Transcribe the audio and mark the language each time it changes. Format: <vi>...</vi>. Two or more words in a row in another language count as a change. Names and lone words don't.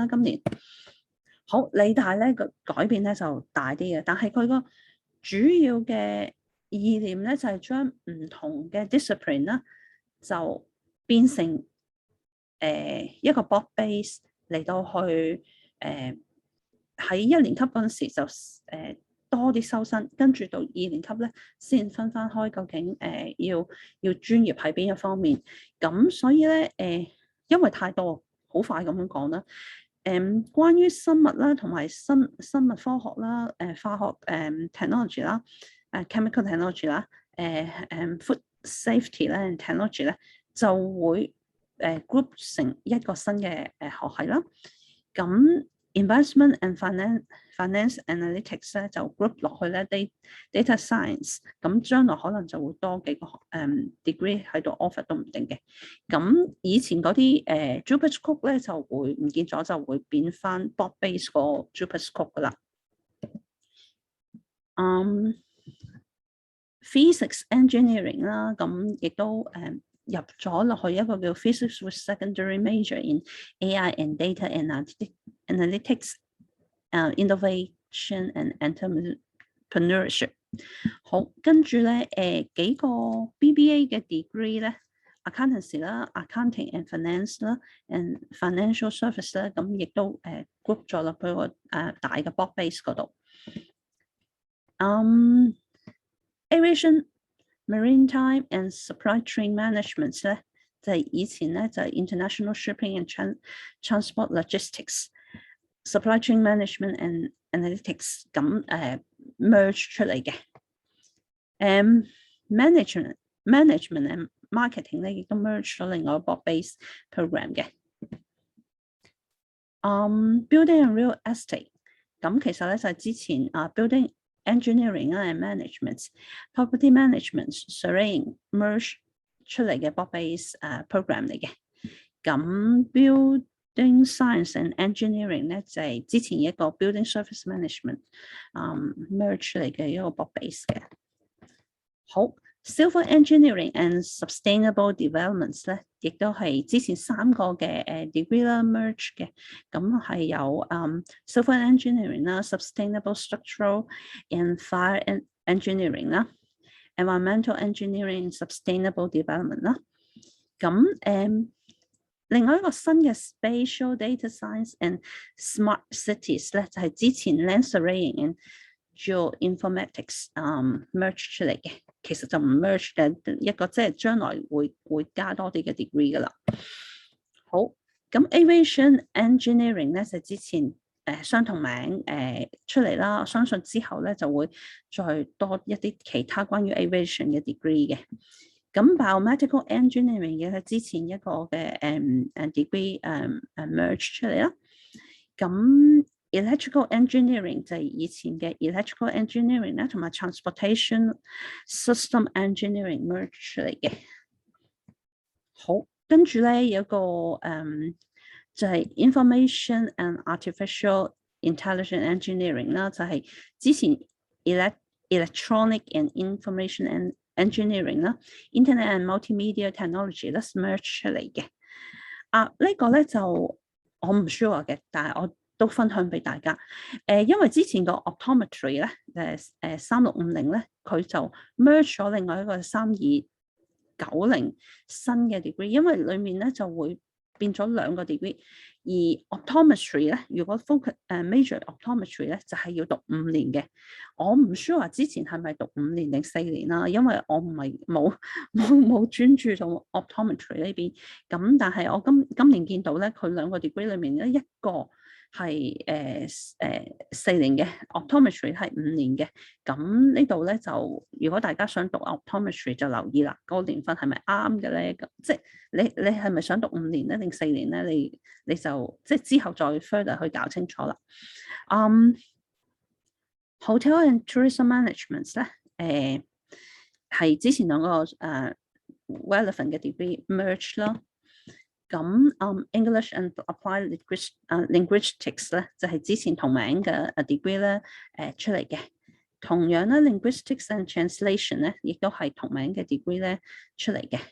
<yue>今年好，理大咧個改變咧就大啲嘅，但係佢個主要嘅意念咧就係將唔同嘅 discipline 啦，就變成一個</yue> <en>broad base</en> <yue>嚟到去喺1年級嗰陣時就多啲收生，跟住到2年級咧先分翻開，究竟要專業喺邊一方面。咁所以咧因為太多，好快咁樣講啦。關於生物啦，同埋生物科學啦，化學technology 啦 ，</yue> <en>chemical technology</en> <yue>啦，</yue> <en>food safety</en> <yue>咧 technology 咧就會group 成一個新嘅學系啦。咁</yue> <en>Investment and Finance Analytics</en> <yue>咧就 group 落去咧</yue> <en>Data Science，</en> <yue>咁將來可能就會多幾個degree 喺度 offer 都唔定嘅。咁以前嗰啲</yue> <en>Juris Scope</en> <yue>咧就會唔見咗，就會變翻</yue> <en>broad base</en> <yue>個</yue> <en>Juris Scope</en> <yue>噶啦。</yue> <en>Physics Engineering</en> <yue>啦，咁亦都入咗落去一個叫</yue> <en>Physics with Secondary Major in AI and Data Analytics、Innovation and Entrepreneurship。</en> <yue>好，跟住咧幾個 BBA 嘅 degree 咧 ，Accountancy 啦、</yue> <en>Accounting and Finance</en> <yue>啦，</yue> <en>and Financial Service</en> <yue>咧，咁亦都group 咗落去個大嘅</yue> <en>broad base</en> <yue>嗰度。</yue> <en>Aviation Maritime and Supply Chain Management</en> <yue>咧，就係以前咧就係</yue> <en>International Shipping and Transport Logistics、Supply Chain Management and</en> <yue>Analytics 咁merge 出嚟嘅。</yue> <en>Management and Marketing</en> <yue>咧亦都 merge 咗另外一個</yue> <en>base program</en> <yue>嘅。</yue> <en>Building and Real Estate</en> <yue>咁其實咧就係之前</yue> <en>Building Engineering and Management、Property Management、Surveying merge</en> <yue>出嚟嘅</yue> <en>broad base program</en> <yue>嚟嘅。咁</yue> <en>Building Science and Engineering</en> <yue>咧就係之前一個</yue> <en>Building Service Management merge</en> <yue>出嚟嘅一個</yue> <en>broad base</en> <yue>嘅。好 ，</yue> <en>Civil Engineering and Sustainable Developments</en> <yue>咧，亦都係之前3個嘅degree 啦 merge 嘅，咁係有</yue> <en>Civil Engineering</en> <yue>啦、</yue> <en>Sustainable Structural and Fire Engineering</en> <yue>啦、</yue> <en>Environmental Engineering and Sustainable Development</en> <yue>啦。咁另外一個新嘅</yue> <en>Spatial Data Science and Smart Cities</en> <yue>咧，就係之前</yue> <en>Land Surveying and Geoinformatics merge</en> <yue>出嚟嘅。其實就唔 merge 嘅一個，即係將來會加多啲嘅 degree 噶啦。好，咁</yue> <en>Aviation Engineering</en> <yue>咧就之前相同名出嚟啦，我相信之後咧就會再多一啲其他關於 aviation 嘅 degree 嘅。咁</yue> <en>Biomedical Engineering</en> <yue>嘅係之前一個嘅degree merge 出嚟啦。咁</yue> <en>electrical engineering</en> <yue>就係以前嘅</yue> <en>electrical engineering</en> <yue>啦，同埋</yue> <en>transportation system engineering merge</en> <yue>嚟嘅。好，跟住咧有個就係</yue> <en>information and artificial intelligence engineering</en> <yue>啦，就係之前</yue> <en>electronic and information and engineering</en> <yue>啦 ，</yue> <en>internet and multimedia technology</en> <yue>咧 merge 出嚟嘅。呢個咧就我唔 sure 嘅，但係我都分享俾大家。因為之前個 optometry 咧，3650咧，佢就 merge 咗另外一個3290新嘅 degree， 因為裡面咧就會變咗兩個 degree， 而 optometry 咧，如果</yue> <en>focus major optometry</en> <yue>咧，就係要讀5年嘅。我唔 sure 之前係咪讀5年定4年啦，因為我唔係冇專注到 optometry 呢邊。咁但係我今年見到咧，佢兩個 degree 裡面咧一個係4年嘅 optometry 係5年嘅。咁呢度咧就如果大家想讀 optometry 就留意啦，嗰個年份係咪啱嘅咧？即係你係咪想讀5年咧定4年咧？你就即係之後再 further 去搞清楚啦。</yue> <en>Hotel and tourism management</en> <yue>咧，係之前兩個relevant 嘅</yue> <en>degree merge</en> <yue>啦。咁</yue> <en>English and applied linguistics</en> <yue>咧就係之前同名嘅degree 咧出嚟嘅。同樣咧</yue> <en>linguistics and translation</en> <yue>咧亦都係同名嘅 degree 咧出嚟嘅。</yue>